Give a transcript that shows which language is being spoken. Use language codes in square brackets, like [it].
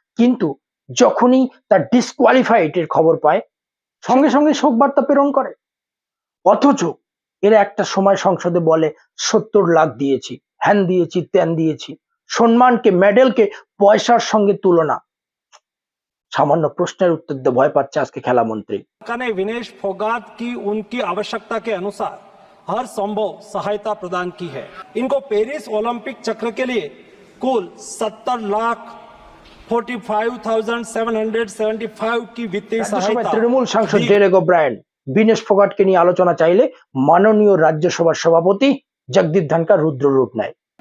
[bn] কিন্তু যখনই তার ডিসকোয়ালিফাইড এর খবর পায়, সঙ্গে সঙ্গে শোক বার্তা প্রেরণ করে। অথচ এরা একটা সময় সংসদে বলে 70 লাখ দিয়েছি, হ্যান দিয়েছি, ত্যান দিয়েছি, সম্মানকে, মেডেলকে পয়সার সঙ্গে তুলনা। সামান্য প্রশ্নের উত্তর দিতে ভয় পাচ্ছে আজকে খেলামন্ত্রী। [hi] विनेश फोगाट की उनकी आवश्यकता के अनुसार हर संभव सहायता प्रदान की है। इनको पेरिस ओलंपिक चक्र के लिए कुल 70,45,775 की वित्तीय सहायता। [bn] तृणमूल सांसद डेरेक ओब्रायन বিনেশ ফোগাটকে নিয়ে আলোচনা চাইলে মাননীয় রাজ্যসভার সভাপতি জগদীপ ধনকর রুদ্র রূপ নেয়।